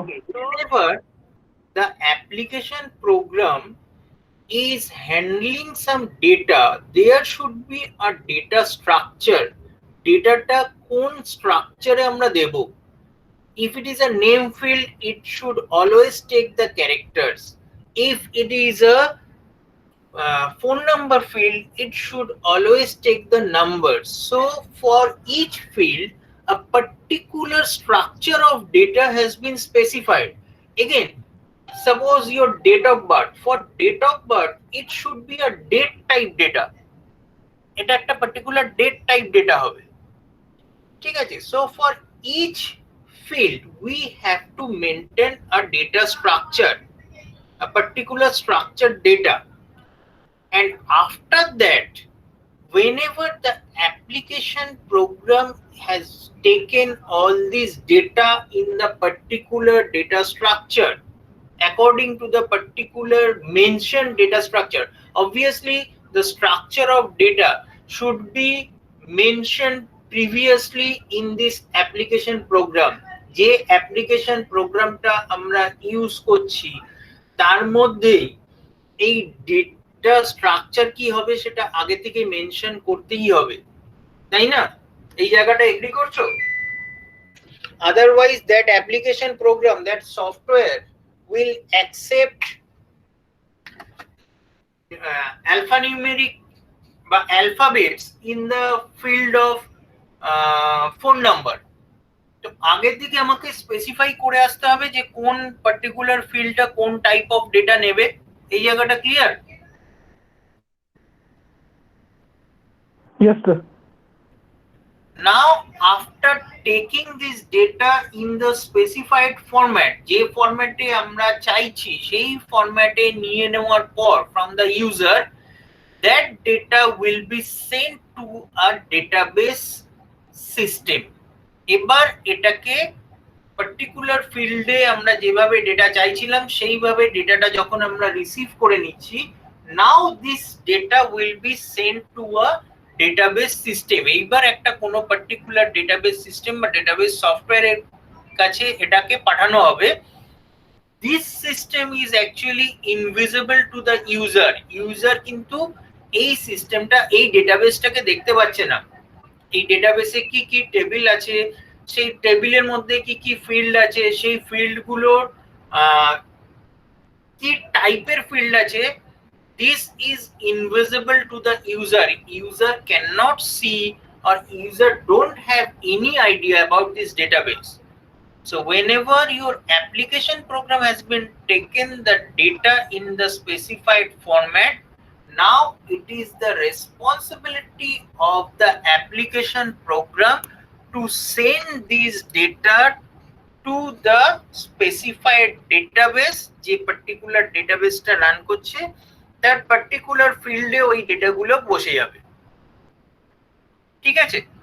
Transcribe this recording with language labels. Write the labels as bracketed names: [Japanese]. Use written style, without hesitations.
[English] whenever the application program is handling some data, there should be a data structure. [Bangla] Dataটা কোন স্ট্রাকচারে আমরা দেব? [English] If it is a name field, it should always take the characters. If it is a phone number field, it should always take the numbers. So for each field, a particular structure of data has been specified. Again, suppose your date of birth. For date of birth, it should be a date type data. [Bangla] এটা একটা [English] particular date type data [Bangla] হবে, ঠিক আছে? [English] So for each field, we have to maintain a data structure, a particular structured data. And after that, whenever the application program has taken all this data in the particular data structure, according to the particular mentioned data structure, obviously the structure of data should be mentioned previously in this application program. [Bangla] যে application programটা আমরা use করছি তার মধ্যে এই data structure কি হবে সেটা আগে থেকে মেনশন করতেই হবে, তাই না? এই জায়গাটা এগ্রি করছো? [English] Otherwise that application program, that software will accept alphanumeric বা alphabets in the field of phone number. [Bangla] তো আগের দিকে আমাকে স্পেসিফাই করে আসতে হবে যে কোন পার্টিকুলার ফিল্ডটা কোন টাইপ অফ ডেটা নেবে। এই জায়গাটা clear? [English] Yes sir. Now after taking this data in the specified format, [Bangla] যে ফরম্যাটে আমরা চাইছি সেই ফরম্যাটে নিয়ে নেওয়ার পর [English] from the user, that data will be sent to a database system. [Bangla] এবার এটাকে পার্টিকুলার ফিল্ডে আমরা যেভাবে ডেটা চাইছিলাম সেইভাবে ডেটাটা যখন আমরা রিসিভ করে নিচ্ছি, [English] Now this data will be sent to a database system. [Bangla] এইবার একটা কোনো পার্টিকুলার ডেটাবেস সিস্টেম বা ডেটাবেস সফটওয়্যারের কাছে এটাকে পাঠানো হবে। [English] This system is actually invisible to the user. [Bangla] User কিন্তু এই সিস্টেমটা, এই ডেটাবেসটাকে দেখতে পাচ্ছে না। এই ডেটাবেসে কি কি টেবিল আছে, সেই টেবিলের মধ্যে কি কি ফিল্ড আছে, সেই ফিল্ডগুলোর কি টাইপের ফিল্ড আছে, [English] this is invisible to the user. User cannot see or user don't have any idea about this database. So whenever your application program has been taken the data in the specified format, now it is the responsibility of the application program to send these data to the specified database, [Bangla] যে particular database টা run করছে তার particular ফিল্ডে ওই ডেটাগুলো বসে যাবে। ঠিক আছে?